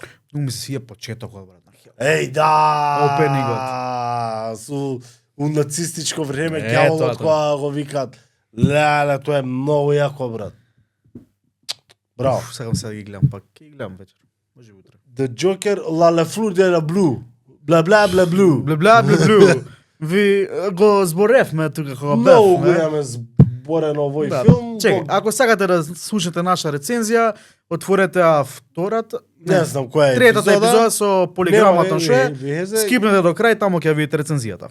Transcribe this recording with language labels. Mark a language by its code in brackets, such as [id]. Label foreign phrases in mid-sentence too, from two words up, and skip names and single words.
[mk] Ну ми се свија почетокот, брат, на Хелбој. Еј, да! Опенингот. У нацистичко време Е, ѓаволот тоа. која го викаат. Леле, тоа е многу јако, брат. Браво. Сакам сега да ги гледам пак. Ќе ги гледам вечер. Може утре. The Joker, la la fleur de la blue. Бла бла бла блу. Бле. Ви го зборевме тука кога Многу бевме. голем зборен овој Да, филм. чекай, ако сакате да слушате наша рецензија, отворете втората, Не знам која е третата епизода со полиграмата што е. везе. Скипнете до крај, таму ќе видите рецензијата.